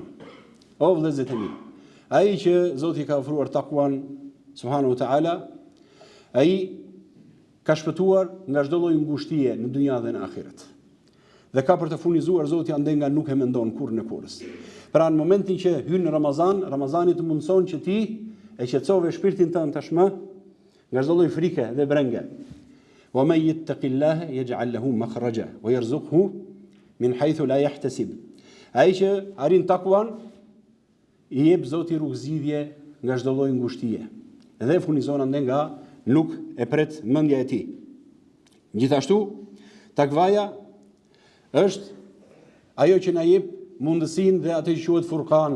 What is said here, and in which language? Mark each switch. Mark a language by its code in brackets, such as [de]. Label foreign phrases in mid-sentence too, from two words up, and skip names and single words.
[sq] O vëllezërit e mi, ai që Zoti ka ofruar takuan [ar] سبحانه وتعالى, [sq] ai ka shpëtuar nga çdo lloj ngushtie në dynjë dhe në ahiret. Dhe ka për të furnizuar Zoti ande nga nuk e mendon kurrë në kurrës. Pra në momentin që hyn në Ramazan, Ramazani të mundson që ti e qetësove shpirtin tënd tashmë nga çdo lloj frike dhe brenge. [ar] ومن يتق الله يجعل له مخرجا ويرزقه من حيث لا يحتسب. [sq] Ai që arrin takuan i jep Zoti rrugëzidhje nga çdo lloj ngushtie dhe furnizon ande nga nuk e pret mendja e tij. Gjithashtu, takvaja është ajo që na jep mundësinë dhe atë që quhet Furqan.